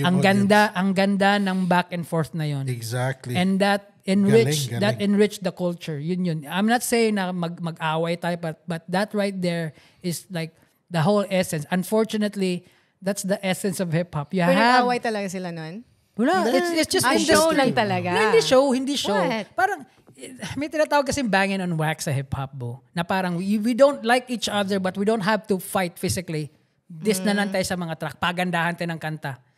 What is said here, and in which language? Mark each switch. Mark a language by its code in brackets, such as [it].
[tl] ang ganda ng back and forth na yon. [en] Exactly. And that enriched [tl] Galing. [en] the culture. Yun. I'm not saying [tl] na mag-away tayo, [en] but that right there is like the whole essence. Unfortunately, that's the essence of hip-hop. [tl] Pero nag-away talaga sila nun? [en] Wala. It's just industry. [tl] Show lang talaga. Hindi show. [en] What? [tl] Parang, may tinatawag kasing banging on wax sa hip-hop, Bo. [en] Na parang, we don't like each other, but we don't have to fight physically. [tl] Na lang tayo sa mga track. Pagandahan tayo ng kanta.